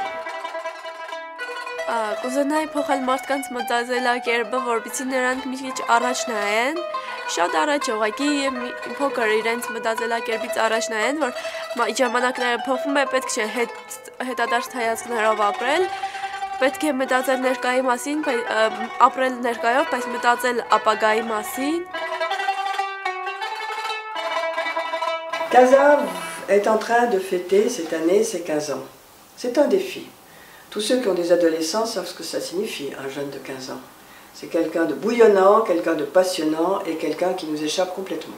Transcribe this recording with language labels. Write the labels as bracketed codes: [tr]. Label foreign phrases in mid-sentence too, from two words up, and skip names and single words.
[hy] Կուզենայի փոխել մարդկանց մտածելակերպը, որպեսզի նրանք մի քիչ առաջ նայեն, շատ առաջ ուղղակի փոքր իրենց մտածելակերպից առաջ նայեն, որ ժամանակները փոխվում է, պետք չէ հետադարձ հայացքներով ապրել, պետք է մտածել ներկայի մասին, ապրել ներկայով, բայց մտածել ապագայի մասին։ [fr] CASA est en train de fêter cette année ses 15 ans. C'est un défi. Tous ceux qui ont des adolescents savent ce que ça signifie, un jeune de 15 ans. C'est quelqu'un de bouillonnant, quelqu'un de passionnant et quelqu'un qui nous échappe complètement.